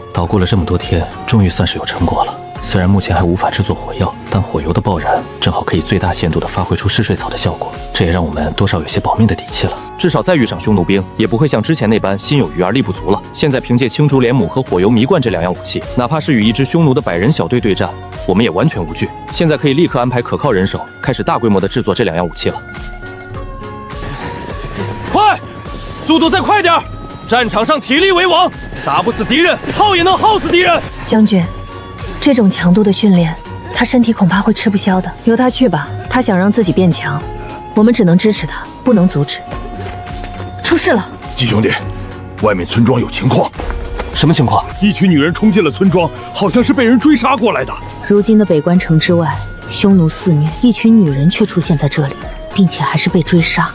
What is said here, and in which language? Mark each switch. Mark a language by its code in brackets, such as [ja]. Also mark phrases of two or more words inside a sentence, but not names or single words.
[zh] 捣鼓了這麼多天，終於算是有成果了。雖然目前還無法制作火藥，但火油的爆燃正好可以最大限度地發揮出嗜睡草的效果，這也讓我們多少有些保命的底氣了。至少再遇上匈奴兵，也不會像之前那般心有餘而力不足了。現在憑借青竹蓮弩和火油迷罐這兩樣武器，哪怕是與一支匈奴的100人小隊對戰，我們也完全無懼。現在可以立刻安排可靠人手，開始大規模地制作這兩樣武器了。快，速度再快點！戰場上體力為王，打不死敵人，耗也能耗死敵人。將軍，這種強度的訓練，他身體恐怕會吃不消的。由他去吧，他想讓自己變強，我們只能支持他，不能阻止。出事了，季兄弟，外面村莊有情況。什麼情況？一群女人衝進了村莊，好像是被人追殺過來的。如今的北關城之外，匈奴肆虐，一群女人卻出現在這裡，並且還是被追殺。